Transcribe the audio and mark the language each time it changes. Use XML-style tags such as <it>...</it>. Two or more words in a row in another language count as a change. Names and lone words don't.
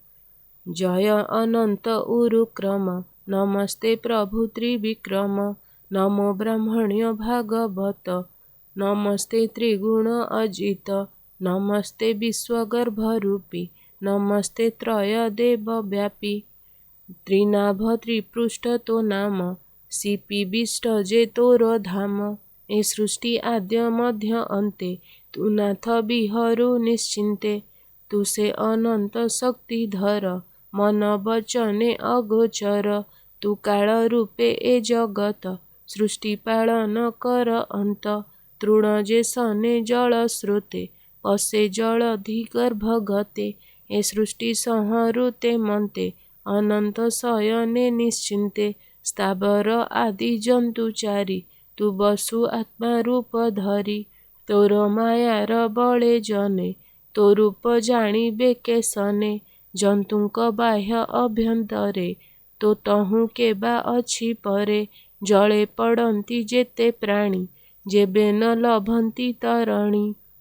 <or>ଜୟ ଅନନ୍ତ ଉରୁକ୍ରମ ନମସ୍ତେ ପ୍ରଭୁ ତ୍ରିବିକ୍ରମ ନମୋ ବ୍ରହ୍ମଣ୍ୟ ଭାଗବତ ନମସ୍ତେ ତ୍ରିଗୁଣ ଅଜିତ ନମସ୍ତେ ବିଶ୍ୱଗର୍ଭରୂପୀ ନମସ୍ତେ ତ୍ରୟ ଦେବ ବ୍ୟାପୀ ତ୍ରିନାଭ ତ୍ରିପୃଷ୍ଠ ତୋ ନାମ ଶିପିବିଷ୍ଟ ଯେ ତୋର ଧାମ ଏ ସୃଷ୍ଟି ଆଦ୍ୟ ମଧ୍ୟ ଅନ୍ତେ ତୁ ନାଥ ବିହରୁ ନିଶ୍ଚିନ୍ତେ ତୁ ସେ ଅନନ୍ତ ଶକ୍ତିଧର ମନ ବଚନେ ଅଗୋଚର ତୁ କାଳ ରୂପେ ଏ ଜଗତ ସୃଷ୍ଟି ପାଳନ କର ଅନ୍ତ ତୃଣ ଯେ ସନେ ଜଳ ସ୍ରୋତେ ପସେ ଜଳଧି ଗର୍ଭଗତେ ଏ ସୃଷ୍ଟି ସଂହରୁତେ ମନ୍ତେ ଅନନ୍ତ ଶୟନେ ନିଶ୍ଚିନ୍ତେ ସ୍ଥାବର ଆଦି ଜନ୍ତୁଚାରୀ ତୁ ବସୁ ଆତ୍ମା ରୂପ ଧରୀ ତୋର ମାୟାର ବଳେ ଜନେ ତୋ ରୂପ ଜାଣିବେ କେସନେ ଜନ୍ତୁଙ୍କ ବାହ୍ୟ ଅଭ୍ୟନ୍ତରେ ତୋ ତହୁ କେବା ଅଛି ପରେ ଜଳେ ପଡ଼ନ୍ତି ଯେତେ ପ୍ରାଣୀ ଯେବେ ନ ଲଭନ୍ତି ତରଣୀ</or>